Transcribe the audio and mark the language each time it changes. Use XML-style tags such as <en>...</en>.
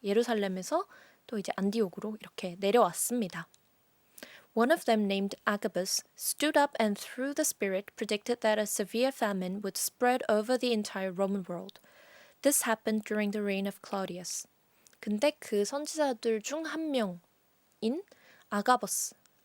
<ko>예루살렘에서 또 이제 안디옥으로 이렇게 내려왔습니다.</ko> <en>One of them, named Agabus, stood up and through the Spirit predicted that a severe famine would spread over the entire Roman world. This happened during the reign of Claudius.</en> <ko>근데 그 선지자들 중 한 명인 아가보죠.</ko>